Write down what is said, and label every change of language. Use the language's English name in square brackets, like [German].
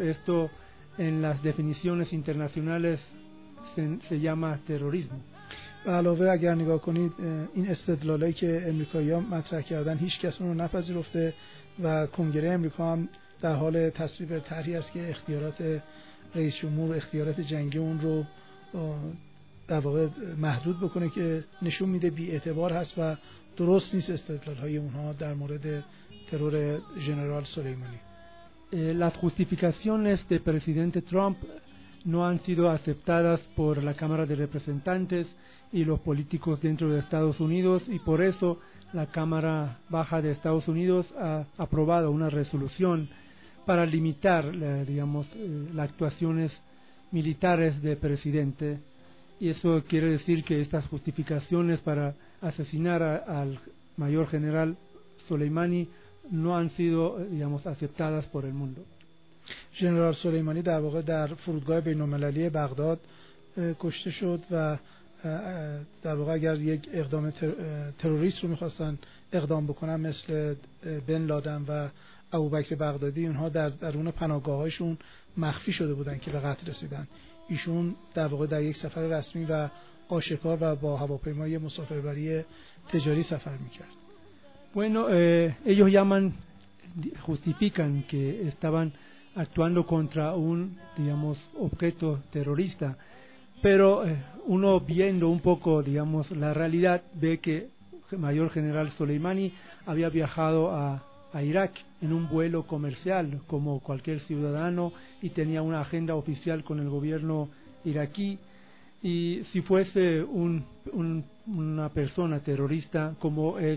[Spanish] Esto en las definiciones internacionales se llama terrorismo. [Persian] علاوه اگر نگاه کنید این استدلالایی که امریکایی‌ها مطرح کردن هیچ کس اون رو نپذیرفته و کنگره امریکا هم در حال تصویب طرحی است که اختیارات رئیس جمهور اختیارات جنگی اون رو در واقع محدود بکنه که نشون میده بی اعتبار هست و درست نیست استدلال های اونها در مورد ترور جنرال سلیمانی. [Spanish] Las justificaciones de presidente Trump no han sido aceptadas por la Cámara de Representantes y los políticos dentro de Estados Unidos, y por eso la Cámara Baja de Estados Unidos ha aprobado una resolución para limitar, digamos, las actuaciones militares del presidente. Y eso quiere decir que estas justificaciones para asesinar al mayor general Soleimani no han sido, digamos, aceptadas por el mundo. [Persian] جنرال سلیمانی در واقع در فرودگاه بین‌المللی بغداد کشته شد و در واقع اگر یک اقدام تروریست رو می‌خواستن اقدام بکنن مثل بن لادن و ابوبکر بغدادی، اونها در درون پناهگاه‌هاشون مخفی شده بودن که به قتل رسیدن. ایشون در واقع در یک سفر رسمی و آشکار و با هواپیمای مسافربری تجاری سفر می‌کرد. [Spanish] Bueno, ellos llaman justifican que estaban actuando contra un, digamos, objeto terrorista, pero uno viendo un poco, digamos, la realidad, ve que mayor general Soleimani había viajado a Irak en un vuelo comercial como cualquier ciudadano y tenía una agenda oficial con el gobierno iraquí, y si fuese una persona terrorista como